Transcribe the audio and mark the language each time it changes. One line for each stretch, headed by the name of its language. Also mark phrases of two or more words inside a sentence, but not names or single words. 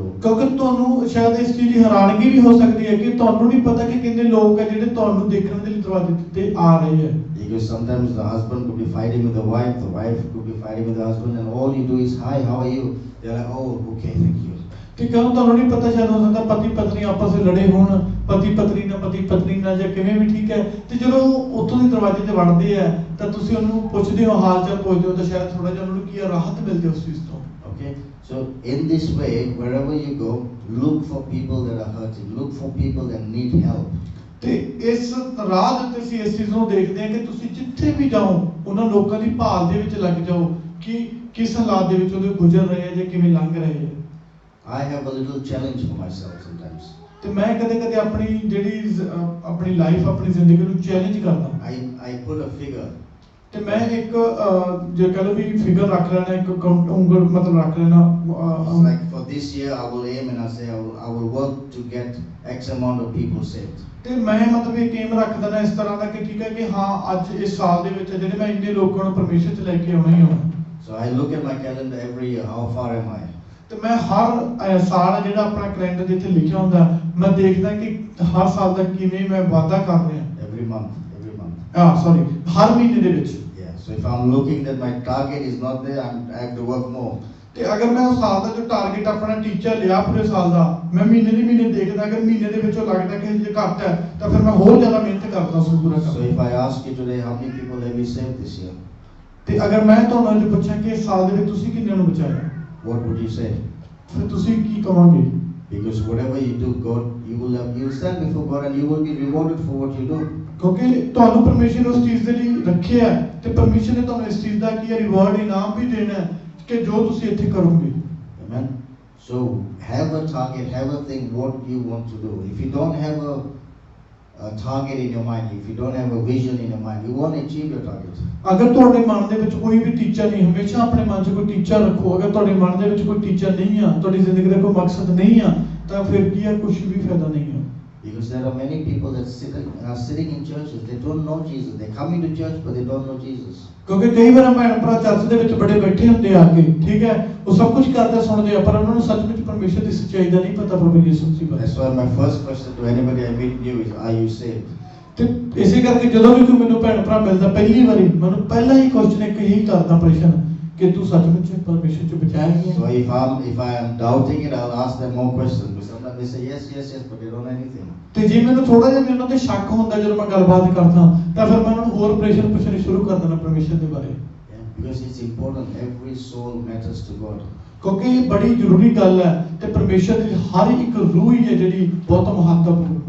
Punjabi: ਕਿਉਂਕਿ ਤੁਹਾਨੂੰ ਸ਼ਾਇਦ ਇਸ ਚੀਜ਼ ਦੀ ਹੈਰਾਨਗੀ ਵੀ ਹੋ ਸਕਦੀ ਹੈ ਕਿ ਤੁਹਾਨੂੰ ਨਹੀਂ ਪਤਾ ਕਿ ਕਿੰਨੇ ਲੋਕ ਹੈ ਜਿਹੜੇ ਤੁਹਾਨੂੰ ਦੇਖਣ ਦੇ ਲਈ ਦਰਵਾਜ਼ੇ ਤੇ ਆ ਰਹੇ ਹੈ।
English: Because sometimes the husband could be fighting with the wife could be fighting with the husband, and all you do is, hi, how are you? They're like, oh, okay, thank you.
Punjabi: ਤੇ ਕਿਉਂ ਤੁਹਾਨੂੰ ਨਹੀਂ ਪਤਾ, ਸ਼ਾਇਦ ਹੋ ਸਕਦਾ ਪਤੀ ਪਤਨੀ ਆਪਸ ਵਿੱਚ ਲੜੇ ਹੋਣ, ਪਤੀ ਪਤਨੀ ਨਾਲ ਜਾਂ ਕਿਵੇਂ ਵੀ, ਠੀਕ ਹੈ, ਤੇ ਜਦੋਂ ਉੱਥੋਂ ਦੀ ਦਰਵਾਜ਼ੇ ਤੇ ਵੜਦੇ ਆ ਤਾਂ ਤੁਸੀਂ ਉਹਨੂੰ ਪੁੱਛਦੇ ਹੋ, ਹਾਲ ਚਾਲ ਪੁੱਛਦੇ ਹੋ, ਤਾਂ ਸ਼ਾਇਦ ਥੋੜਾ ਜਿਹਾ ਉਹਨਾਂ ਨੂੰ ਕੀ ਰਾਹਤ ਮਿਲਦੀ ਉਸ ਚੀਜ਼ ਤੋਂ।
English: Okay, so in this way, wherever you go, look for people that are hurting, look for people that need help.
Punjabi: ਤੇ ਇਸ ਰਾਹ ਦੇ ਉੱਤੇ ਅਸੀਂ ਇਸ ਚੀਜ਼ ਨੂੰ ਦੇਖਦੇ ਹਾਂ ਕਿ ਤੁਸੀਂ ਜਿੱਥੇ ਵੀ ਜਾਓ ਉਹਨਾਂ ਲੋਕਾਂ ਦੀ ਭਾਲ ਦੇ ਵਿੱਚ ਲੱਗ ਜਾਓ ਕਿ ਕਿਸ ਹਾਲਾਤ ਦੇ ਵਿੱਚ ਉਹਦੇ ਗੁਜ਼ਰ ਰਹੇ ਹੈ ਜਾਂ ਕਿਵੇਂ ਲੰਘ ਰਹੇ ਹੈ।
English: I have a little challenge for myself sometimes.
Punjabi: ਤੇ ਮੈਂ ਕਦੇ ਆਪਣੀ ਜਿਹੜੀ ਆਪਣੀ ਲਾਈਫ ਆਪਣੀ ਜ਼ਿੰਦਗੀ ਨੂੰ ਚੈਲੰਜ ਕਰਦਾ।
English: I put a figure.
Punjabi: ਤੇ ਮੈਂ ਇੱਕ ਜੇ ਕਹ ਲਓ ਵੀ ਫਿਗਰ ਰੱਖ ਲੈਣਾ, ਇੱਕ ਉਂਗਲ ਮਤਲਬ ਰੱਖ ਲੈਣਾ।
English: It's like for this year I will aim and I say I will work to get X amount of people saved.
Punjabi: ਤੇ ਮੈਂ ਮਤਲਬ ਇੱਕ ਏਮ ਰੱਖ ਦਿੰਦਾ ਇਸ ਤਰ੍ਹਾਂ ਦਾ ਕਿ ਠੀਕ ਹੈ ਕਿ ਹਾਂ ਅੱਜ ਇਸ ਸਾਲ ਦੇ ਵਿੱਚ ਜਿਹੜੇ ਮੈਂ ਇੰਨੇ ਲੋਕਾਂ ਨੂੰ ਪਰਮੇਸ਼ਰ 'ਚ ਲੈ ਕੇ ਆਉਣਾ ਹੀ ਆਉਣਾ।
English: So I look at my calendar every year, how far am I?
Punjabi: ਤੇ ਮੈਂ ਹਰ ਸਾਲ ਜਿਹੜਾ ਆਪਣਾ ਕੈਲੰਡਰ ਜਿੱਥੇ ਲਿਖਿਆ ਹੁੰਦਾ ਮੈਂ ਦੇਖਦਾ ਕਿ ਹਰ ਸਾਲ ਦਾ ਕਿਵੇਂ ਮੈਂ ਵਾਅਦਾ ਕਰ ਰਿਹਾ।
English: Every month.
Punjabi: ਹਰ ਮਹੀਨੇ ਦੇ ਵਿੱਚ।
English: Yeah, so if I'm looking that my target is not there, I have to work more.
Punjabi: ਤੇ ਅਗਰ ਮੈਂ ਉਸ ਸਾਲ ਦਾ ਜੋ ਟਾਰਗੇਟ ਆਪਣਾ ਟੀਚਰ ਲਿਆ ਪੂਰੇ ਸਾਲ ਦਾ, ਮੈਂ ਮਹੀਨੇ ਦੇਖਦਾ, ਅਗਰ ਮਹੀਨੇ ਦੇ ਵਿੱਚੋਂ ਲੱਗਦਾ ਕਿ ਜੇ ਘੱਟ ਹੈ ਤਾਂ ਫਿਰ ਮੈਂ ਹੋਰ ਜ਼ਿਆਦਾ ਮਿਹਨਤ ਕਰਦਾ ਉਸ ਨੂੰ ਪੂਰਾ ਕਰਨ।
English: So if I ask you today, how many people have you saved this year?
Punjabi: ਤੇ ਅਗਰ ਮੈਂ ਤੁਹਾਨੂੰ ਅੱਜ ਪੁੱਛਾਂ ਕਿ ਇਸ ਸਾਲ ਦੇ ਵਿੱਚ ਤੁਸੀਂ ਕਿੰਨਿਆਂ ਨੂੰ ਬਚਾਇਆ,
English: what would you say?
Punjabi: ਫਿਰ ਤੁਸੀਂ ਕੀ ਕਹੋਗੇ?
English: Because whatever you do, you will stand before God and you will be rewarded for what you do.
Punjabi: ਕਿਉਂਕਿ ਤੁਹਾਨੂੰ ਪਰਮੇਸ਼ਰ ਉਸ ਚੀਜ਼ ਦੇ ਲਈ ਰੱਖਿਆ ਤੇ ਪਰਮੇਸ਼ਰ ਨੇ ਤੁਹਾਨੂੰ ਇਸ ਚੀਜ਼ ਦਾ ਕੀ ਰਿਵਾਰਡ ਇਨਾਮ ਵੀ ਦੇਣਾ ਕਿ ਜੋ ਤੁਸੀਂ ਇੱਥੇ ਕਰੋਗੇ।
English: Amen. So have a target, have a thing what you want to do. If you don't have a target in your mind, if you don't have a vision in your mind, you won't achieve your target.
Punjabi: ਅਗਰ ਤੁਹਾਡੇ ਮਨ ਦੇ ਵਿੱਚ ਕੋਈ ਵੀ ਟੀਚਾ ਨਹੀਂ, ਹਮੇਸ਼ਾ ਆਪਣੇ ਮਨ 'ਚ ਕੋਈ ਟੀਚਾ ਰੱਖੋ। ਅਗਰ ਤੁਹਾਡੇ ਮਨ ਦੇ ਵਿੱਚ ਕੋਈ ਟੀਚਾ ਨਹੀਂ ਆ, ਤੁਹਾਡੀ ਜ਼ਿੰਦਗੀ ਦਾ ਕੋਈ ਮਕਸਦ ਨਹੀਂ ਆ, ਤਾਂ ਫਿਰ ਕੀ ਆ, ਕੁਝ ਵੀ ਫਾਇਦਾ ਨਹੀਂ ਆ।
English: Because there are many people that are sitting in churches, they don't know Jesus. They come into church but they don't know Jesus.
Punjabi: ਕਿਉਂਕਿ ਕਈ ਵਾਰ ਭੈਣ ਭਰਾ ਚਰਚ ਦੇ ਵਿੱਚ ਬੜੇ ਬੈਠੇ ਹੁੰਦੇ ਆ ਕੇ, ਠੀਕ ਹੈ, ਉਹ ਸਭ ਕੁਝ ਕਰਦੇ ਸੁਣਦੇ ਆ, ਪਰ ਉਹਨਾਂ ਨੂੰ ਸੱਚਮੁੱਚ ਪਰਮੇਸ਼ਰ ਦੀ ਸੱਚਾਈ ਦਾ ਨਹੀਂ ਪਤਾ, ਪ੍ਰਭੂ ਯਿਸੂ ਮਸੀਹ ਬਾਰੇ।
English: That's why my first question to anybody I meet new is, are you saved?
Punjabi: ਤੇ ਇਸੇ ਕਰਕੇ ਜਦੋਂ ਵੀ ਕੋਈ ਮੈਨੂੰ ਭੈਣ ਭਰਾ ਮਿਲਦਾ ਪਹਿਲੀ ਵਾਰੀ, ਮੈਨੂੰ ਪਹਿਲਾ ਹੀ ਕੁਐਸਚਨ ਇੱਕ ਹੀ ਕਰਦਾ ਪ੍ਰਸ਼ਨ ਕਿ ਤੂੰ ਸੱਚਮੁੱਚ ਪਰਮੇਸ਼ਰ ਚ ਬਚਾਇਆ ਗਿਆ
English: So if I am doubting it, I'll ask them more questions. Because sometimes they say yes, yes, yes, but they don't know anything.
Punjabi: ਤੇ ਜੇ ਮੈਨੂੰ ਥੋੜਾ ਜਿਹਾ ਵੀ ਉਹਨਾਂ ਤੇ ਸ਼ੱਕ ਹੁੰਦਾ ਜਦੋਂ ਮੈਂ ਗੱਲਬਾਤ ਕਰਦਾ ਤਾਂ ਫਿਰ ਮੈਂ ਉਹਨਾਂ ਨੂੰ ਹੋਰ ਪ੍ਰਸ਼ਨ ਪੁੱਛਣੇ ਸ਼ੁਰੂ ਕਰ ਦੇਣਾ ਪਰਮੇਸ਼ਰ ਦੇ ਬਾਰੇ
English: Yeah? Because it's important. Every soul matters to God.
Punjabi: ਕਿਉਂਕਿ ਇਹ ਬੜੀ ਜ਼ਰੂਰੀ ਗੱਲ ਹੈ ਤੇ ਪਰਮੇਸ਼ਰ ਦੀ ਹਰ ਇੱਕ ਰੂਹ ਹੀ ਹੈ ਜਿਹੜੀ ਬਹੁਤ ਮਹੱਤਵਪੂਰਨ ਹੈ